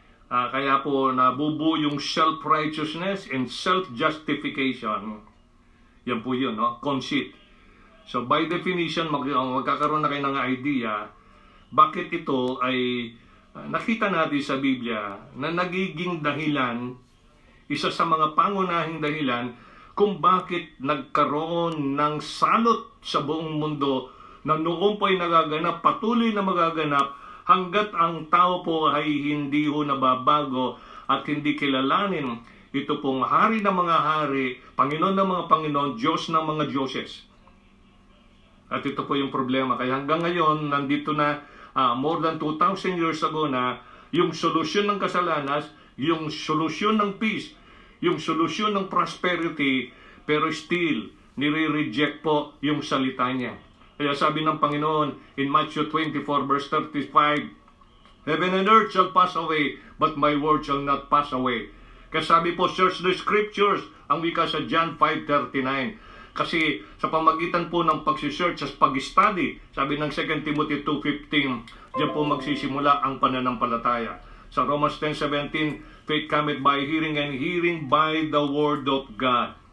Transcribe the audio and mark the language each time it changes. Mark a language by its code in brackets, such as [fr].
[tl] Kaya po nabubuo yung self-righteousness and self-justification. Yan po yun, no? Conceit. So by definition, magkakaroon na kayo ng idea bakit ito ay nakita natin sa Biblia na nagiging dahilan, isa sa mga pangunahing dahilan kung bakit nagkaroon ng salot sa buong mundo na noon po ay nagaganap, patuloy na magaganap hanggat ang tao po ay hindi ho nababago at hindi kilalanin ito pong hari ng mga hari, Panginoon ng mga Panginoon, Diyos ng mga Diyoses. At ito po yung problema. Kaya hanggang ngayon, nandito na more than 2,000 years ago na yung solusyon ng kasalanan, yung solusyon ng peace, yung solusyon ng prosperity, pero still, nire-reject po yung salita niya. Kaya sabi ng Panginoon [en] in Matthew 24 verse 35, Heaven and earth shall pass away, but my word shall not pass away. [tl] Kaya sabi po, [en] search the scriptures, [tl] ang wika sa John 5:39. Kasi sa pamagitan po ng pagsisearch at pag-study, sabi ng 2 Timothy 2:15, diyan po magsisimula ang pananampalataya. [en] Sa Romans 10:17, faith cometh by hearing and hearing by the word of God.